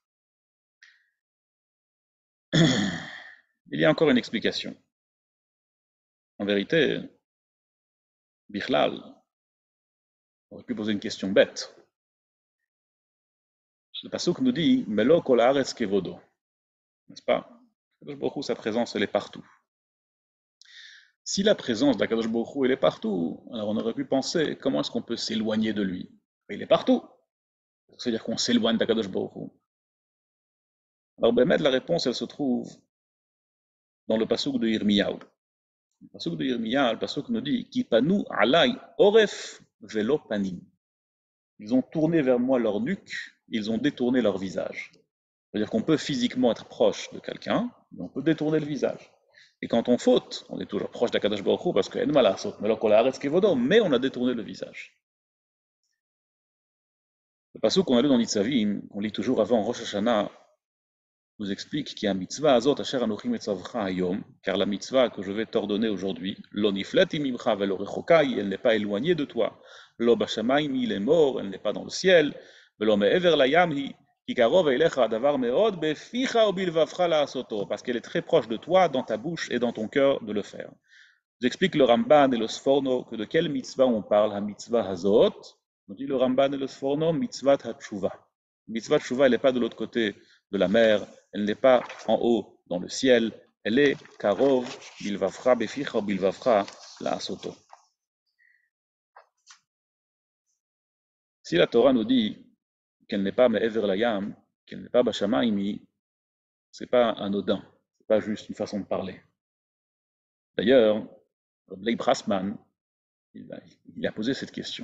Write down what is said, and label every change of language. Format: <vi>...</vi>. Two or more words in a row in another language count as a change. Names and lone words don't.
<fr>Il y a encore une explication. En vérité, Bichlal aurait pu poser une question bête. Le pasuk nous dit</fr> <he>מלא כל הארץ כבודו.</he> <fr>N'est-ce pas? Akadosh Baruch Hu, sa présence, elle est partout. Si la présence d'Akadosh Baruch Hu, elle est partout, alors on aurait pu penser comment est-ce qu'on peut s'éloigner de lui. Il est partout. C'est-à-dire qu'on s'éloigne d'Akadosh Baruch Hu. Alors, la réponse, elle se trouve dans le pasuk de Yirmiyahu. Le pasuk de Yirmiyahu, le pasuk nous dit</fr> <he>כי פנו אלי עורף ולא פנים.</he> <fr>Ils ont tourné vers moi leur nuque, ils ont détourné leur visage. C'est-à-dire qu'on peut physiquement être proche de quelqu'un, mais on peut détourner le visage. Et quand on faute, on est toujours proche d'Akadosh Baruch Hu parce que mais on a détourné le visage. Le passage qu'on a lu dans Nitzavim, qu'on lit toujours avant Rosh Hashanah, nous explique qu'il y a</fr> <he>מצוה הזאת אשר אנכי מצוך היום,</he> <fr>car la mitzvah que je vais t'ordonner aujourd'hui,</fr> <he>לא נפלאת ממך ולא רחוקה,</he> <fr>elle n'est pas éloignée de toi,</fr> <he>לא בשמים</he> <fr>il est mort, elle n'est pas dans le ciel,</fr> <he>ולא מעבר לים היא, כי קרוב אליך דבר מאד בפיך ou בלבבך לעשותו,</he> <fr>parce qu'elle est très proche de toi, dans ta bouche et dans ton cœur de le faire. J'explique le Ramban et le Sforno que de quelle mitzvah on parle,</fr> <he>המצוה הזאת.</he> <fr>On dit le Ramban et le Sforno,</fr> <he>מצות התשובה. מצות התשובה,</he> <fr>elle n'est pas de l'autre côté de la mer, elle n'est pas en haut dans le ciel, elle est</fr> <he>קרוב בלבבך בפיך בלבבך לעשותו.</he> <fr>Si la Torah nous dit qu'elle n'est pas</fr> <he>מעבר לים,</he> <fr>qu'elle n'est pas Bashamayim, c'est pas anodin, c'est pas juste une façon de parler. D'ailleurs, Leib Brasman, il a posé cette question.</fr>